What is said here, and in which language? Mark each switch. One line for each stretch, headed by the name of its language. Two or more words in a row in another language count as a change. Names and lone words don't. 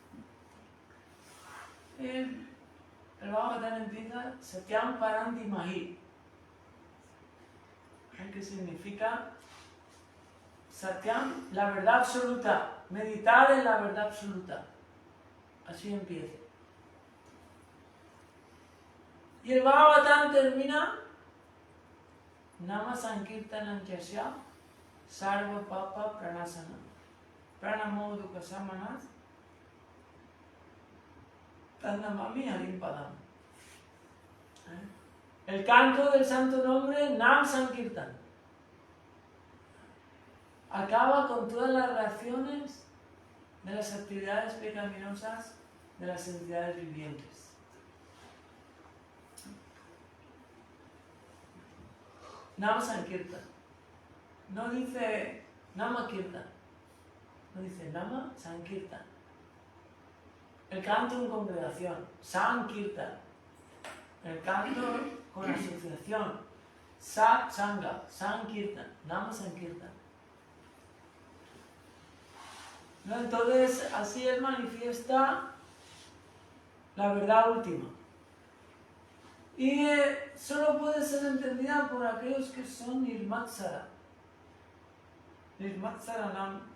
Spanish: El Bhagavatam empieza
Sanskrit: Satyam Paranti Mahi,
Spanish: que significa Satyam, la verdad absoluta, meditar en la verdad absoluta. Así empieza. Y el Bhagavatam termina
Sanskrit: Nama Sankirtanam Yasya Sarva Papa Pranasana Pranamo Dukasamanas Tandamami Harim Padam.
Spanish: El canto del santo nombre Nam Sankirtan acaba con todas las reacciones de las actividades pecaminosas de las entidades vivientes.
Sanskrit: Nama Sankirtan.
Spanish: No dice
Sanskrit: Nama Kirtan.
Spanish: No dice
Sanskrit: Nama Sankirtan.
Spanish: El canto en congregación. Sankirtan. El canto con asociación.
Sanskrit: Sat Sangha. Sankirtan. Nama Sankirtan.
Spanish: ¿No? Entonces, así él manifiesta la verdad última. Y solo puede ser entendida por aquellos que son nirmatsara. Nirmatsaranam.